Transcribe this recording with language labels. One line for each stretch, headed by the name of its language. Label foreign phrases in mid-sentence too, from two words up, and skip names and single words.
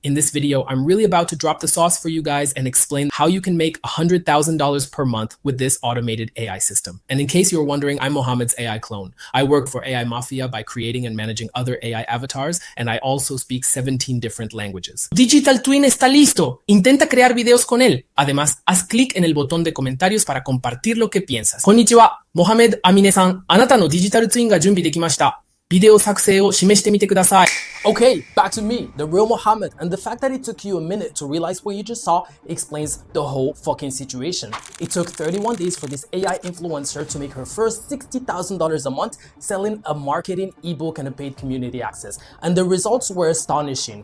English: In this video, I'm really about to drop the sauce for you guys and explain how you can make $100,000 per month with this automated AI system. And in case you're wondering, I'm Mohammed's AI clone. I work for AI Mafia by creating and managing other AI avatars, and I also speak 17 different languages. Digital Twin
Spanish: está listo. Intenta crear videos con él. Además, haz clic en el botón de comentarios para compartir lo que piensas.
Japanese: Konnichiwa, Mohammed Amine-san. あなたのデジタルツインが準備できました。ビデオ作成を示してみてください。
English: Okay, back to me, the real Mohammed, and the fact that it took you a minute to realize what you just saw explains the whole fucking situation. It took 31 days for this AI influencer to make her first $60,000 a month selling a marketing ebook and a paid community access, and the results were astonishing.